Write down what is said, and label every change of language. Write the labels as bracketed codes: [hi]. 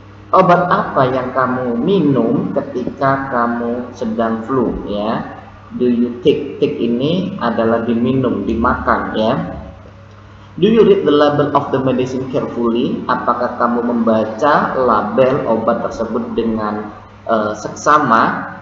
[id] Obat apa yang kamu minum ketika kamu sedang flu, ya? [en] Do you take? [id] Take ini adalah diminum, dimakan, ya. [en] Do you read the label of the medicine carefully? [id] Apakah kamu membaca label obat tersebut dengan seksama?